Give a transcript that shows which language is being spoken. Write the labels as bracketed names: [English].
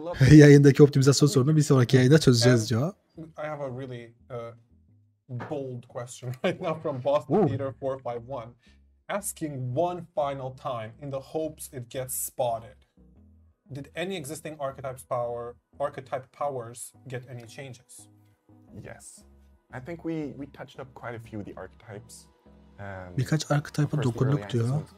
[Turkish] Yayındaki optimizasyon sorunu bir sonraki yayında çözeceğiz diyor. [English] I have a really bold question right now from Boston Theater 451, asking one final time in the hopes it gets spotted. Did any existing archetype powers get any changes? Yes. I think we touched up quite a few of the archetypes. [Turkish] Birkaç archetype'a dokunduk diyor.